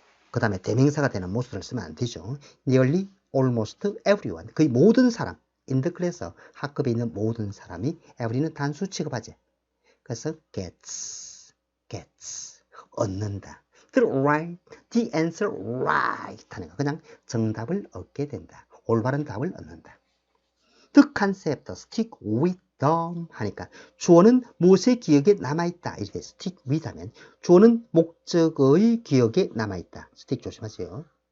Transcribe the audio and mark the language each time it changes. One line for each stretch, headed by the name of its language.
Korean: 그 다음에 대명사가 되는 most를 쓰면 안 되죠.
English: nearly, almost everyone.
Korean: 거의 모든 사람. in the class, 학급에 있는 모든 사람이 every는 단수 취급하지. 그래서 gets, 얻는다.
English: the answer right 하는 거.
Korean: 그냥 정답을 얻게 된다. 올바른 답을 얻는다.
English: The concept, stick with them
Korean: 하니까 주어는 무엇의 기억에 남아있다. 이렇게 stick with 하면 주어는 목적의 기억에 남아있다. stick 조심하세요.